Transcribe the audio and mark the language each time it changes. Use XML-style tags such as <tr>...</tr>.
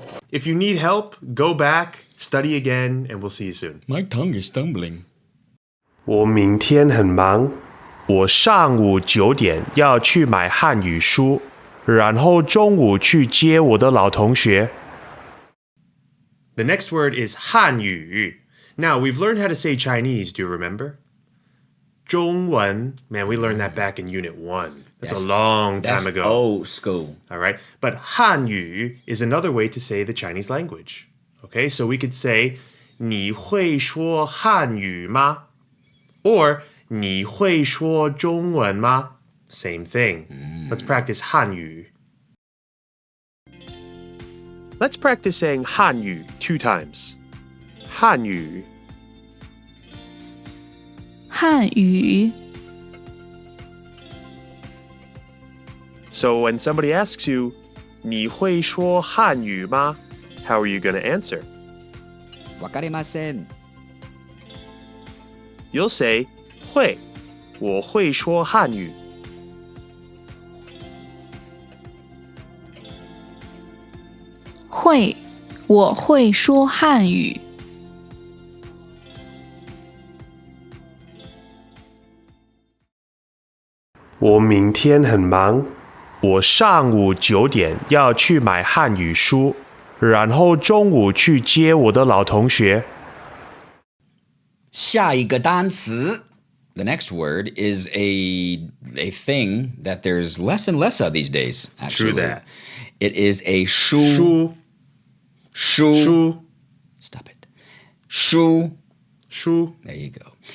<en>If you need help, go back, study again, and we'll see you soon. My tongue is stumbling.</en> <zh>我明天很忙，我上午9点要去买汉语书，然后中午去接我的老同学。</zh> <en>The next word is 汉语. Now, we've learned how to say Chinese, do you remember? 中文, man, we learned that back in Unit 1. That's a long time ago. Old school. All right. But Hanyu is another way to say the Chinese language. Okay, so we could say</en> <zh>你会说汉语吗? Or 你会说中文吗?</zh> <en>Same thing. Let's practice Hanyu. Let's practice saying Hanyu 2 times. Hanyu.</en> <zh>汉语</zh> <en>So when somebody asks you,</en> <zh>你会说汉语吗?</zh> <en>How are you going to answer?</en> <ja>わかりません。</ja> <en>You'll say,</en> <zh>会,我会说汉语. 会，我会说汉语。我明天很忙，我上午9点要去买汉语书，然后中午去接我的老同学。下一个单词</zh> <en>The next word is a thing that there's less and less of these days, actually. True that. It is a shu. Shu. Stop it. Shu. There you go.</en>